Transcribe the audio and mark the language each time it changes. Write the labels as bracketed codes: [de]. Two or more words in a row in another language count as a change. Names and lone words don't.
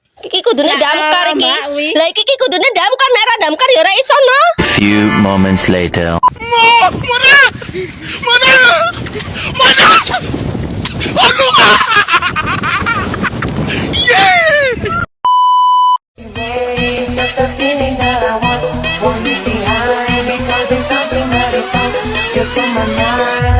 [jv] iki kudune damkar iki. Mbak, wi. Lah iki kudune damkar, nek ora damkar ya ora iso no. [en] Few moments later. Just a feeling that I want it behind because it's something that is just in my mind.